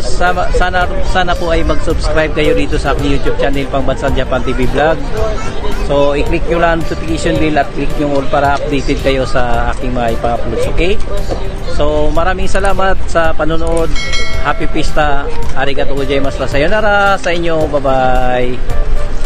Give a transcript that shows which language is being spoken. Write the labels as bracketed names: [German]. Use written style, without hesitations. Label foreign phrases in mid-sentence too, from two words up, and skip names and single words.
[Filipino] Sana po ay mag-subscribe kayo dito sa aking YouTube channel, Pangbansang Japan TV Vlog. So i-click nyo lang [English] notification bell [Filipino] at click nyo all para updated kayo sa aking mga ipang-uploads, okay? So maraming salamat sa panonood. Happy Pista. [Japanese] ありがとうございます. [Filipino] Sayonara sa inyo. [English] Bye bye.